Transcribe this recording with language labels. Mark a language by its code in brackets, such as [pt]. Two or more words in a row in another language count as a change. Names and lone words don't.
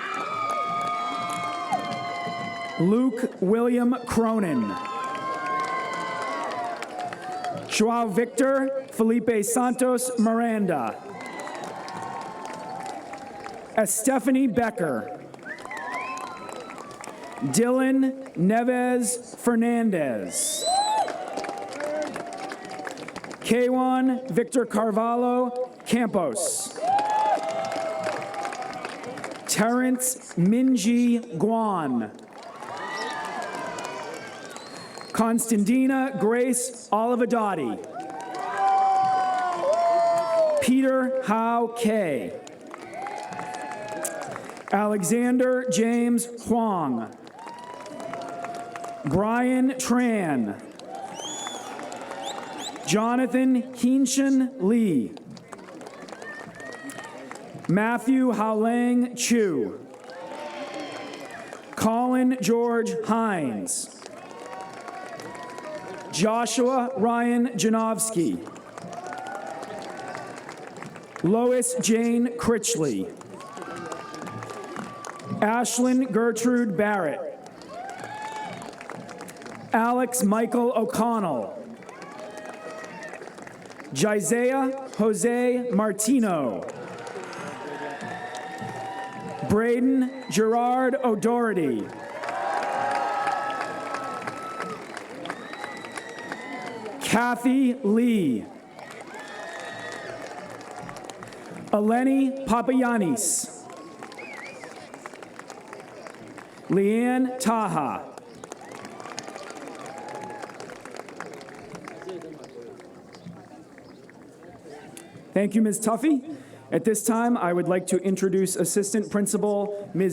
[en] Luke William Cronin. Joao Victor Felipe Santos Miranda. Stephanie Becker. Dylan Neves Fernandez. Kwan Victor Carvalho Campos. Terrence Minji Guan. Constantina Grace Olivadotti. Peter Howe K. Alexander James Huang. Brian Tran. Jonathan Hinshin Lee. Matthew Haolang Chu. Colin George Hines. Joshua Ryan Janowski. Lois Jane Critchley. Ashlyn Gertrude Barrett. Alex Michael O'Connell. Jisaiah Jose Martino. Braden Gerard O'Doherty. Kathy Lee. Eleni Papayanis. Leanne Taha. Thank you, Ms. Tuffy. At this time, I would like to introduce Assistant Principal Ms.